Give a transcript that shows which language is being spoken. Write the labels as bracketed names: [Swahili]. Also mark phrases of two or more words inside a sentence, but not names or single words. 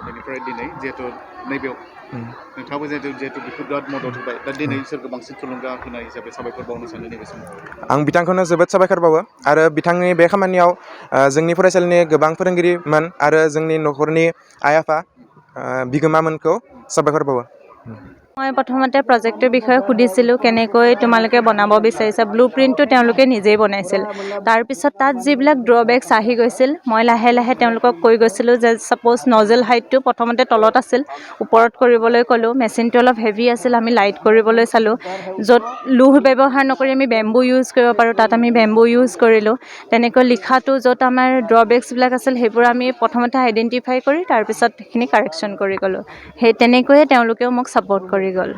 [Bodo] बेनिफ्राय दिनै जिहेतु नैबेयाव नोंथाङाबो जिहेतु बेखौ बिराद मदद होबाय दा दिनै सोरखौ बांसिन थुलुंगा होनाय हिसाबै साबायखर बावनो सानो नैबे समाव आं बिथांखौनो जोबोद साबायखर बावो आरो बिथांनि बे खामानियाव जोंनि फरायसालिनि गोबां फोरोंगिरिमोन आरो जोंनि न'खरनि आइ आफा बिगोमामोनखौ साबायखर बावो [Assamese] মই প্ৰথমতে প্ৰজেক্টৰ বিষয়ে সুধিছিলোঁ কেনেকৈ তোমালোকে বনাব বিচাৰিছা [English] blue printটো [Assamese] তেওঁলোকে নিজেই বনাইছিল তাৰপিছত তাত যিবিলাক ড্ৰবেক্স আহি গৈছিল মই লাহে লাহে তেওঁলোকক কৈ গৈছিলোঁ যে ছাপ'জ [English] nozzle heightটো [Assamese] প্ৰথমতে তলত আছিল ওপৰত কৰিবলৈ ক'লোঁ মেচিনটো অলপ হেভি আছিল আমি লাইট কৰিবলৈ চালোঁ য'ত লোহ ব্যৱহাৰ নকৰি আমি [English] bamboo use [Assamese] কৰিব পাৰোঁ তাত আমি [English] bamboo use [Assamese] কৰিলোঁ তেনেকৈ লিখাটো য'ত আমাৰ ড্ৰবেক্সবিলাক আছিল সেইবোৰ আমি প্ৰথমতে আইডেণ্টিফাই কৰি তাৰপিছত সেইখিনি কাৰেকশ্যন কৰি গ'লোঁ সেই তেনেকৈয়ে তেওঁলোকেও মোক ছাপৰ্ট কৰি গ'ল